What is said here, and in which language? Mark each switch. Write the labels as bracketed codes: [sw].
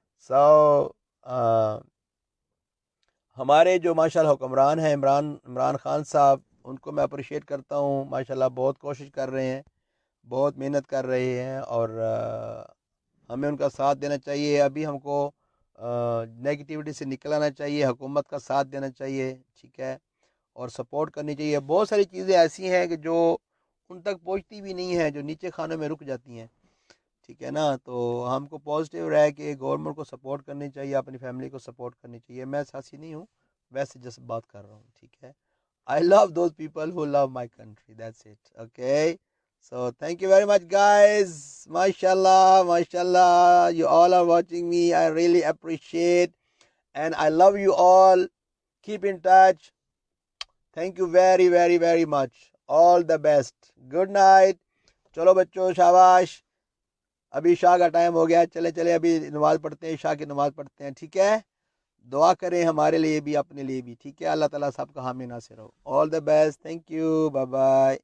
[ur] So ہمارے جو ماشاءاللہ حکمران ہیں، عمران خان صاحب، ان کو میں اپریشیٹ کرتا ہوں، ماشاءاللہ بہت کوشش کر رہے ہیں، بہت محنت کر رہے ہیں، اور ہمیں ان کا ساتھ دینا چاہیے۔ ابھی ہم کو نیگیٹیوٹی سے نکلانا چاہیے، حکومت کا ساتھ دینا چاہیے، ٹھیک ہے، اور سپورٹ کرنی چاہیے۔ بہت ساری چیزیں ایسی ہیں کہ جو ان تک پہنچتی بھی نہیں ہیں، جو نیچے خانوں میں رک جاتی ہیں، ٹھیک ہے نا. تو ہم کو پازیٹیو رہے کہ گورنمنٹ کو سپورٹ کرنی چاہیے, اپنی فیملی کو سپورٹ کرنی چاہیے. میں سیاسی نہیں ہوں, ویسے جس بات کر رہا ہوں, ٹھیک ہے. [en] I love those people who love my country. That's it. Okay. So thank you very much, guys. MashaAllah, MashaAllah. You all are watching me. I really appreciate. And I love you all. Keep in touch. Thank you very, very, very much. All the best. Good night. [ur] چلو بچوں شاباش. ابھی عشاء کا time ہو گیا, چلے چلے ابھی نماز پڑھتے ہیں, عشاء کی نماز پڑھتے ہیں, ٹھیک ہے. دعا کریں ہمارے لیے بھی, اپنے لیے بھی, ٹھیک ہے. اللہ تعالیٰ سب کا حامی ناصر ہو. [en] All the best. Thank you. Bye bye.